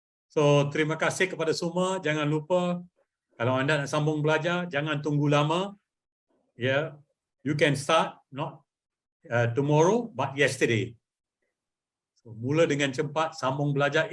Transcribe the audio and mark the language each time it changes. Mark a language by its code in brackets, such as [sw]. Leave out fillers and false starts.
[ms] So terima kasih kepada semua. Jangan lupa kalau anda nak sambung belajar, jangan tunggu lama. [en] Yeah, you can start not tomorrow but yesterday. [ms] So mula dengan cepat, sambung belajar.